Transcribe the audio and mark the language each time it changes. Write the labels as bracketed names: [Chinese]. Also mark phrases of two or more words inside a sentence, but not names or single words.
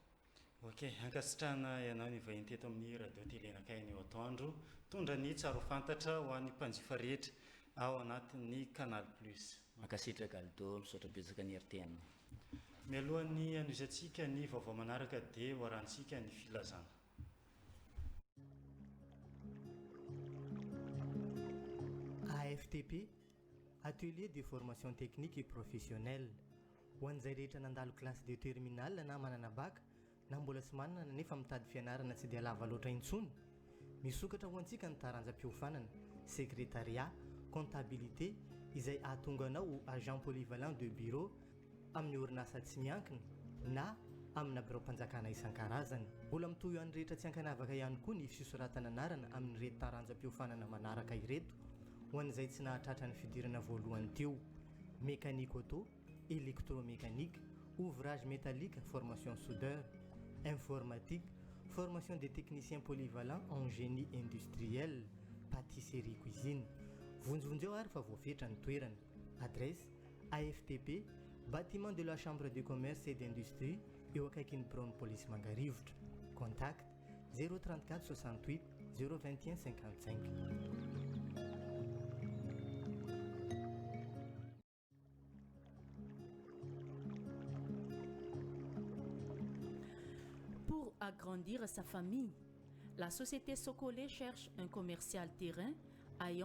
[Malagasy] ok ankasitrahana ianao ny vahiny teto amin'ny radio telenakainy eo atoandro tondra ny tsaro fantatra ho an'ny mpanjifa rehetra ao anatin'ny canal plus makasitraka aldo misaotra betsaka ny RTN mialohan'ny anoizatsika ny vaovao manaraka dia hoarantsika ny filazana AFTP [French] atelier de formation technique et professionnelle [Malagasy] ho an'izay rehetra nandalo [French] classe de terminal [Malagasy] na manana bac na mbola tsy manana nefa mitady fianarana tsy dia lava loatra intsony misokatra ho antsika ny taranjam-piofanana [French] secrétariat comptabilité [Malagasy] izay ahatonga anao [French] agent polyvalent de bureau [Malagasy] amin'ny orinasa tsy miankina na amina birao-mpanjakana isan-karazany mbola mitohy an'ny rehetra tsy ankanavaka ihany koa ny fisoratana anarana amin'ny reto taranjam-piofanana manaraka ireto ho an'izay tsy nahatratra ny fidirana voalohany teo [French] mécanique auto électromécanique ouvrage métallique formation soudeur informatique formation des techniciens polyvalents en génie industriel pâtisserie cuisine [Malagasy] vonjovonjeo ary fa voafetra ny toerana adresse AFTP [French] bâtiment de la chambre de commerce et d'industrie [Malagasy] eo akaikin'ny Brown Police Mangarivotra contact 034 68 021 55 [French] Pour agrandir sa famille, la société Socolé cherche un commercial terrain ayant